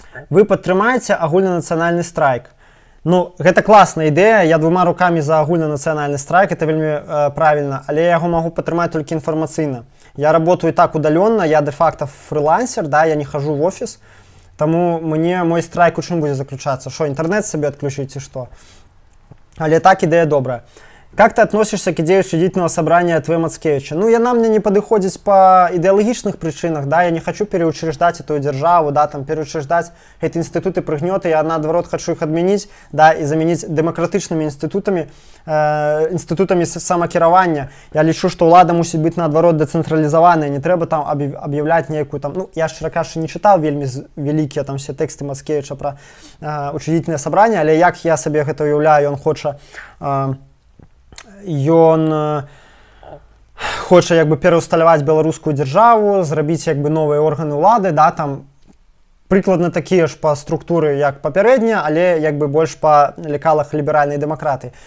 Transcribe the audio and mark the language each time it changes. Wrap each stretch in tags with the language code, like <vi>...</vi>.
<be>Вы падтрымаеце агульнанацыянальны страйк. Ну, гэта класная ідэя. Я двума руками за агульнанацыянальны страйк. Это вельмі правильно. Але я яго могу падтрымаць только информационно.</be> <ru>Я работаю так удаленно. Я де-факто фрилансер, да, я не хожу в офис.</ru> <be>Таму мне мой страйк у чым будзе заключацца? Што, інтэрнэт сабе адключыць ці што? Але так ідэя добрая.</be> <ru>Как ты относишься к идее учредительного собрания ТВ Мацкевича? Ну, яна мне не подыходит по идеологичных причинах, да, я не хочу переучреждать эту державу, да, там, переучреждать эти институты прыгнёты, я, наоборот, хочу их отменить, да, и заменить демократичными институтами, институтами самокіравання.</ru> <be>Я лічу, что ўлада мусіць быць, наоборот, децентрализованная, не трэба там объявлять некую там, ну, я, шчыра кажучы, не читал вельмі великие там все тексты Мацкевича про учредительное собрание, але як я себе гэта уяўляю, он хоча ён хоча як бы пераўсталяваць беларускую дзяржаву, зрабіць як бы новыя органы ўлады, да, там прыкладна такія ж па структуры як папярэднія, але як бы больш па лекалах ліберальнай дэмакратыі.</be>